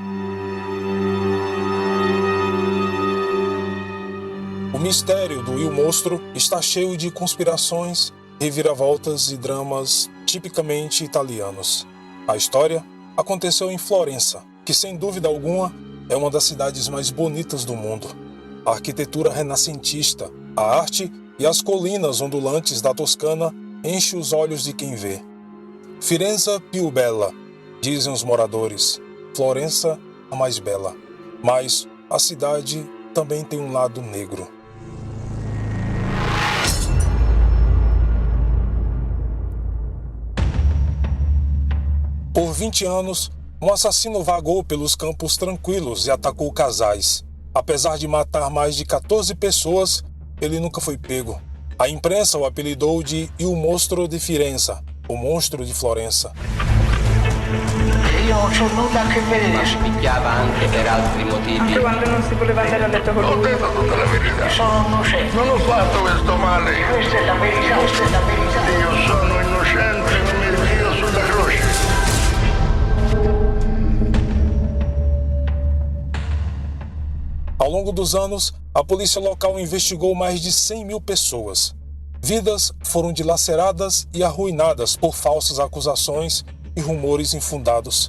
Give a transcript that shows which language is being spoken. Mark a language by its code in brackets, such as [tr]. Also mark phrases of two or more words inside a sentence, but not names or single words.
[pt] O mistério do Il Mostro está cheio de conspirações, reviravoltas e dramas tipicamente italianos. A história aconteceu em Florença, que sem dúvida alguma é uma das cidades mais bonitas do mundo. A arquitetura renascentista, a arte e as colinas ondulantes da Toscana enchem os olhos de quem vê. [it] Firenze più bella, [pt] dizem os moradores. Florença a mais bela. Mas a cidade também tem um lado negro. Por 20 anos, um assassino vagou pelos campos tranquilos e atacou casais. Apesar de matar mais de 14 pessoas, ele nunca foi pego. A imprensa o apelidou de Il Mostro di Firenze, o monstro de Florença. [it] Io non c'ho nulla a che vedere. Ma si picchiava anche per altri motivi. Anche quando non si voleva andare a letto con lui. Ho detto tutta la verità. Sono innocente. Non ho fatto questo male. Questa è la verità, questa è la verità. Io sono innocente, non mi ritiro sulla croce. [pt] Ao longo dos anos, a polícia local investigou mais de 100 mil pessoas. Vidas foram dilaceradas e arruinadas por falsas acusações e rumores infundados.